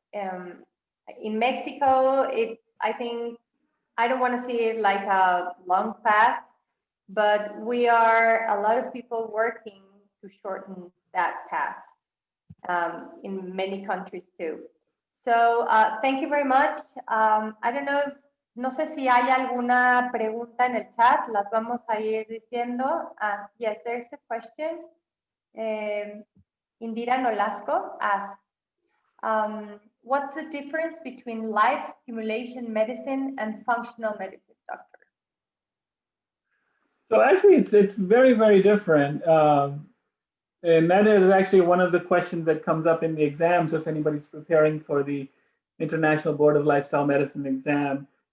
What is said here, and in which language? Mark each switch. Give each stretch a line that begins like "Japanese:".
English: In Mexico, I think, I don't want to see it like a long path, but we are a lot of people working to shorten that path in many countries too. So thank you very much. I don't know,
Spanish: no sé si hay alguna pregunta en el chat, las vamos a ir diciendo.
English: Yes, there's a question. Indira Nolasco asks, what's the difference between life stimulation medicine and functional medicine, doctor? So actually, it's very, very different. And that is actually one of the questions that comes up in the exams if anybody's preparing for the International Board of Lifestyle Medicine exam.